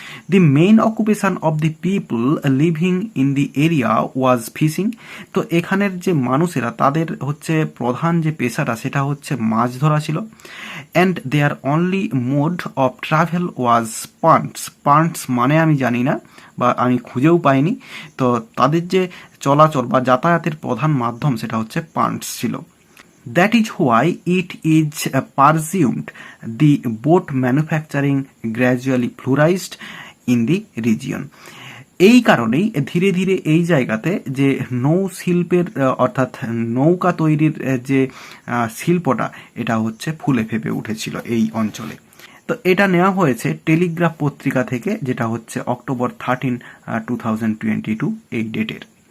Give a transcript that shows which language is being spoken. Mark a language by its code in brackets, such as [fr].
[en] the main occupation of the people living in the area was fishing, [bn] তো এখানের যে মানুষেরা তাদের হচ্ছে প্রধান যে পেশাটা সেটা হচ্ছে মাছ ধরা ছিল। [en] and their only mode of travel was punts, [bn] পান্টস মানে আমি জানি না বা আমি খুঁজেও পাইনি, তো তাদের যে চলাচল বা যাতায়াতের প্রধান মাধ্যম সেটা হচ্ছে পান্টস ছিল। [en] That is why it is presumed the boat manufacturing gradually flourished in the region. [bn] এই কারণেই ধীরে ধীরে এই জায়গাতে যে নৌ শিল্পের অর্থাৎ নৌকা তৈরির যে শিল্পটা এটা হচ্ছে ফুলে ফেপে উঠেছিল এই অঞ্চলে। তো এটা নেওয়া হয়েছে টেলিগ্রাফ পত্রিকা থেকে, যেটা হচ্ছে October 13, 2022 এই ডেটের।